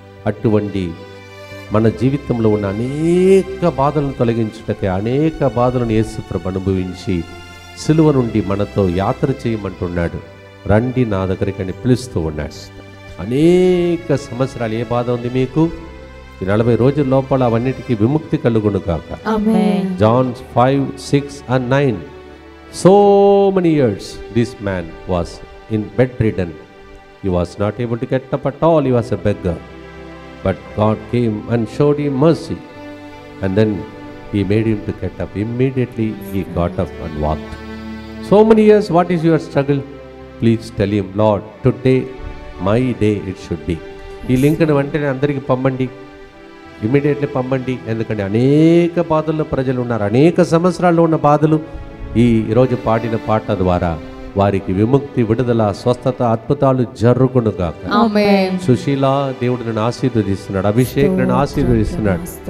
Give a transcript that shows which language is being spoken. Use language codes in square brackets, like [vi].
[te] అటువంటి మన జీవితంలో ఉన్న అనేక బాధలను తొలగించుటకే అనేక బాధలను యేసు ప్రభు అనుభవించి సిలువ నుండి మనతో యాత్ర చేయమంటున్నాడు. రండి నా దగ్గరికి అని పిలుస్తూ ఉన్నాడు. అనేక సంవత్సరాలు ఏ బాధ ఉంది మీకు? ఈ 40 రోజుల లోపల అవన్నిటికీ విముక్తి కలుగును గాక. [en] John 5:6-9. So many years this man was in bedridden. He was not able to get up at all. He was a beggar. But God came and showed him mercy. And then he made him to get up. Immediately he got up and walked. So many years, what is your struggle? Please tell him, Lord, today my day it should be. [te] ఈ లింక్ను వెంటనే అందరికీ పంపండి, immediately పంపండి. ఎందుకంటే అనేక బాధల్లో ప్రజలు ఉన్నారు. అనేక సంవత్సరాల్లో ఉన్న బాధలు ఈరోజు పాడిన పాట ద్వారా వారికి విముక్తి, విడుదల, స్వస్థత, అద్భుతాలు జరుగునుగాక. సుశీల, దేవుడు నన్ను ఆశీర్వదిస్తున్నాడు. అభిషేక్ నన్ను ఆశీర్వదిస్తున్నాడు.